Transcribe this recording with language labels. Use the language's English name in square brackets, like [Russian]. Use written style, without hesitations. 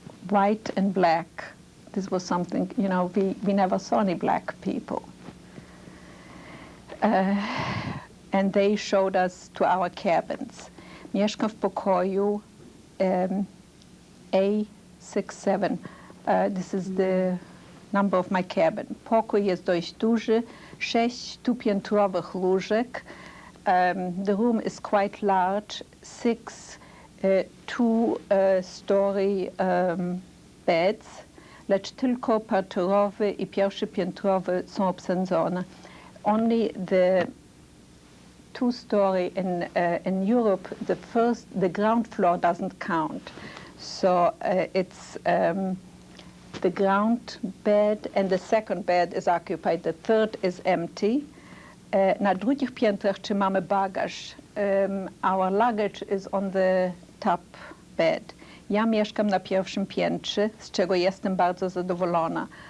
[English] White and black. This was something, you know, we never saw any black people. And they showed us to our cabins. [Polish] Mieszkam w pokoju A67. [English] This is the number of my cabin. [Polish] Pokój jest dość duży, 6 piętrowych łóżek. [English] The room is quite large, 6 two-story beds, [Polish] lecz tylko parterowy i pierwszy piętrowy są obsadzone. [English] Only the two-story in Europe, the ground floor doesn't count. So it's the ground bed and the second bed is occupied. The third is empty. [Polish] Na drugich piętrach trzymamy bagaż. [English] Our luggage is on the top bed. [Polish] Ja mieszkam na pierwszym piętrze, z czego jestem bardzo zadowolona.